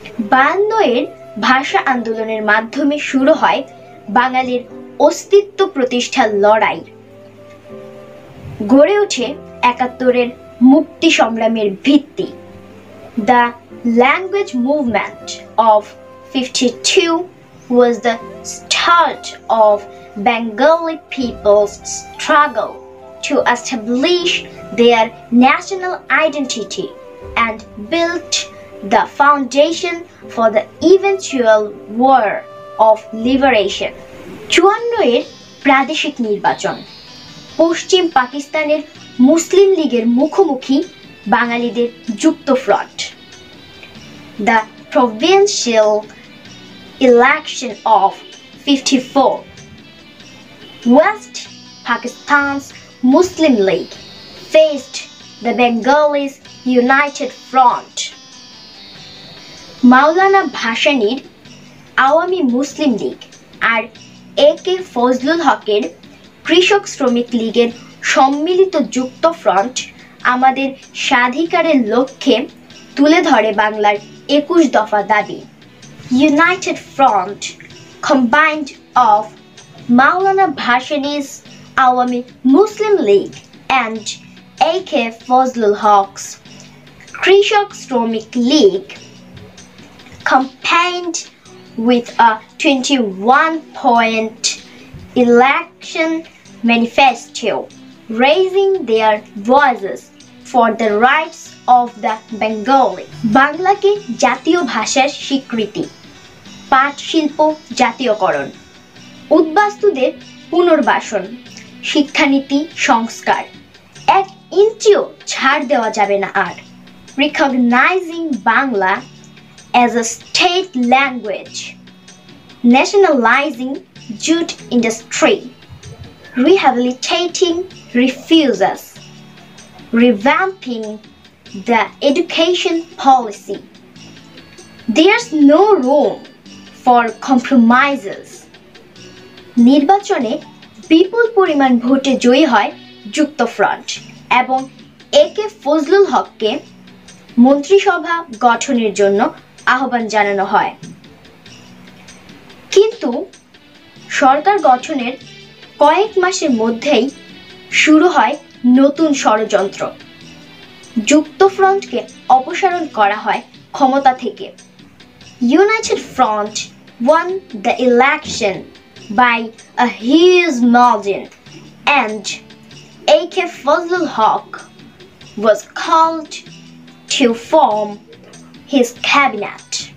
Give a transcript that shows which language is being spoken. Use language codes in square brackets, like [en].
[bn] 52 ভাষা আন্দোলনের মাধ্যমে শুরু হয় বাঙালির অস্তিত্ব প্রতিষ্ঠার লড়াই। গড়ে ওঠে 71 মুক্তি সংগ্রামের ভিত্তি। [en] The language movement of 52 was the start of Bengali people's struggle to establish their national identity and built the foundation for the eventual war of liberation. [bn] 54 প্রাদেশিক নির্বাচন। পশ্চিম পাকিস্তানের মুসলিম লীগের মুখোমুখি বাঙালিদের যুক্ত front. [en] The provincial election of 54. West Pakistan's Muslim League faced the Bengalis United Front. [bn] মাওলানা ভাসানীর আওয়ামী মুসলিম লীগ আর একে ফজলুল হকের কৃষক শ্রমিক লীগের সম্মিলিত যুক্ত ফ্রন্ট আমাদের স্বাধিকারের লক্ষ্যে তুলে ধরে বাংলার 21 দফা দাবি। [en] United Front combined of Maulana Bhashani's Awami Muslim League and AK Fazlul Haq's Krishak Shromik League campaigned with a 21-point election manifesto, raising their voices for the rights of the Bengali. [bn] বাংলাকে জাতীয় ভাষার স্বীকৃতি, পাট শিল্প জাতীয়করণ, উদ্বাস্তুদের পুনর্বাসন, শিক্ষানীতি সংস্কার, 1 ইঞ্চিও ছাড় দেওয়া যাবে না আর। [en] Recognizing Bangla as a state language, nationalizing jute industry, rehabilitating refugees, revamping the education policy. There's no room for compromises. [bn] নির্বাচনে বিপুল পরিমাণ ভোটে জয়ী হয় যুক্ত ফ্রন্ট এবং একে ফজলুল হককে মন্ত্রিসভা গঠনের জন্য আহ্বান জানানো হয়। কিন্তু সরকার গঠনের কয়েক মাসের মধ্যেই শুরু হয় নতুন ষড়যন্ত্র। যুক্ত ফ্রন্টকে অপসারণ করা হয় ক্ষমতা থেকে। [en] United Front won the election by a huge margin and AK Fazlul Haq was called to form his cabinet.